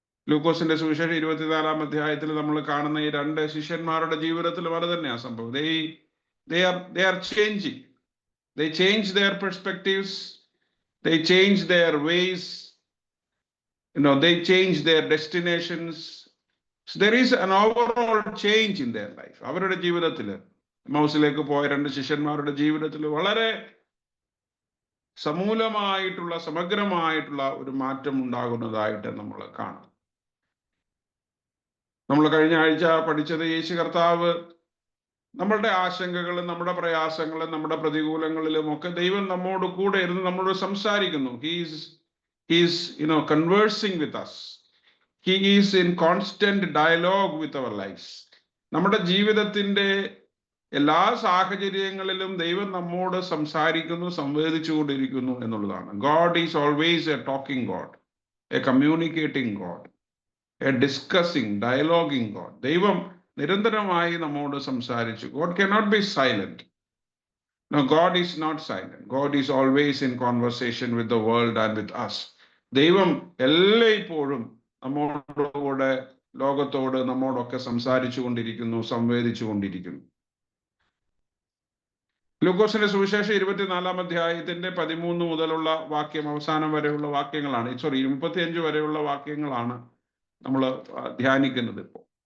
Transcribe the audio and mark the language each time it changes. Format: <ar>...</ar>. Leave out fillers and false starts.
<ml>ലൂക്കോസിന്റെ സുവിശേഷം 24-ാം അധ്യായത്തിൽ നമ്മൾ കാണുന്ന ഈ 2 ശിഷ്യന്മാരുടെ ജീവിതത്തിലും അത് തന്നെയാണ് സംഭവം.</ml> <en>They are changing. They change their perspectives. They change their ways. They change their destinations. So there is an overall change in their life.</en> <ml>അവരുടെ ജീവിതത്തിൽ, എമ്മൗസിലേക്ക് പോയ 2 ശിഷ്യന്മാരുടെ ജീവിതത്തിൽ വളരെ സമൂലമായിട്ടുള്ള സമഗ്രമായിട്ടുള്ള ഒരു മാറ്റം ഉണ്ടാകുന്നതായിട്ട് നമ്മൾ കാണാം. നമ്മൾ കഴിഞ്ഞ ആഴ്ച പഠിച്ചത് യേശു കർത്താവ് നമ്മളുടെ ആശങ്കകളും നമ്മുടെ പ്രയാസങ്ങളും നമ്മുടെ പ്രതികൂലങ്ങളിലും ഒക്കെ ദൈവം നമ്മോട് കൂടെ ഇരുന്ന് നമ്മളോട് സംസാരിക്കുന്നു.</ml> <en>He's conversing with us. He is in constant dialogue with our lives.</en> <ml>നമ്മുടെ ജീവിതത്തിന്റെ എല്ലാ സാഹചര്യങ്ങളിലും ദൈവം നമ്മോട് സംസാരിക്കുന്നു, സംവേദിച്ചുകൊണ്ടിരിക്കുന്നു എന്നുള്ളതാണ്.</ml> <en>God is always a talking God, a communicating God, a discussing, dialoguing God.</en> <ml>ദൈവം നിരന്തരമായി നമ്മോട് സംസാരിച്ചു.</ml> <en>God cannot be silent. No, God is not silent. God is always in conversation with the world and with us.</en> <ml>ദൈവം എല്ലായ്പ്പോഴും നമ്മോടുകൂടെ, ലോകത്തോട് നമ്മോടൊക്കെ സംസാരിച്ചു കൊണ്ടിരിക്കുന്നു, സംവേദിച്ചു കൊണ്ടിരിക്കുന്നു. ലൂക്കോസിന്റെ സുവിശേഷം 24-ാം അധ്യായത്തിന്റെ 13 മുതലുള്ള വാക്യം അവസാനം വരെയുള്ള വാക്യങ്ങളാണ്, 35 വരെയുള്ള വാക്യങ്ങളാണ് നമ്മൾ ധ്യാനിക്കുന്നത് ഇപ്പോൾ.</ml>